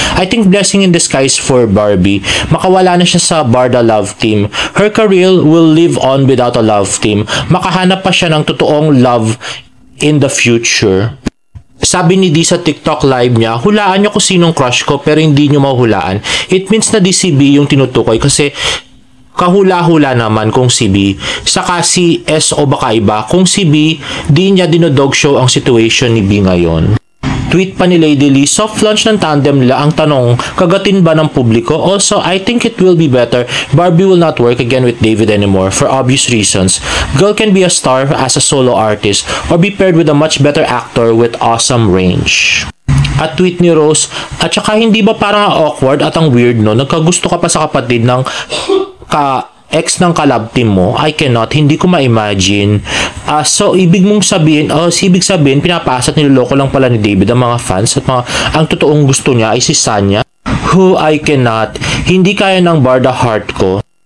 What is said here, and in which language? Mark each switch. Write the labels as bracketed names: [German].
[English] I think blessing in disguise for Barbie. [Filipino] Makawala na siya sa Barda love team. [English] Her career will live on without a love team. [Filipino] Makahanap pa siya ng totoong love [English] in the future. [Filipino] Sabi ni D sa TikTok live niya, hulaan niyo kung sinong crush ko pero hindi niyo mahulaan. It means na DCB yung tinutukoy kasi kahula-hula naman kung si B. Saka si S o baka iba, kung si B, di niya dinodog show ang situation ni B ngayon. Tweet pa ni Lady Lee, soft launch ng tandem nila. Ang tanong, kagatin ba ng publiko? [English] Also, I think it will be better. Barbie will not work again with David anymore for obvious reasons. Girl can be a star as a solo artist or be paired with a much better actor with awesome range. [Filipino] At tweet ni Rose, at saka hindi ba parang awkward at ang weird no? Nagkagusto ka pa sa kapatid ng ex ng collab team mo? [English] I cannot, [Filipino] hindi ko ma-imagine. So, ibig sabihin, pinapasat niloloko lang pala ni David ang mga fans at ang totoong gusto niya ay si Sanya, [English] who I cannot, [Filipino] hindi kaya ng Barda heart ko.